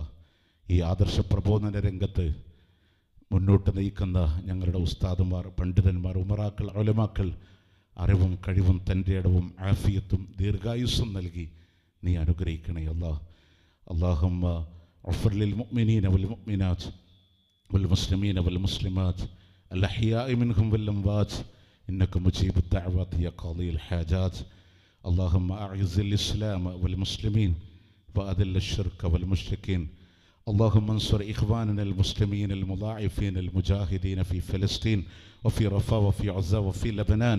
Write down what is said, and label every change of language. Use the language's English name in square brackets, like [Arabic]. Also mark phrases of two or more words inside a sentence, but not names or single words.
[Malayalam] ഈ ആദർശ പ്രബോധന രംഗത്ത് മുന്നോട്ട് നയിക്കുന്ന ഞങ്ങളുടെ ഉസ്താദുമാർ, പണ്ഡിതന്മാർ, ഉമറാക്കൾ, ഉലമാക്കൾ അറിവും കഴിവും തൻ്റെ ഇടവും ആഫിയത്തും ദീർഘായുസ്സും നൽകി നീ അനുഗ്രഹിക്കണേ അല്ലാ. [Arabic] اللهم اغفر للمؤمنين والمؤمنات والمسلمين والمسلمات الأحياء منهم والأموات إنك مجيب الدعوات يا قاضي الحاجات. اللهم أعز الإسلام والمسلمين وأذل الشرك والمشركين. اللهم انصر إخواننا المسلمين المضاعفين المجاهدين في فلسطين وفي رفاه وفي عزة وفي لبنان.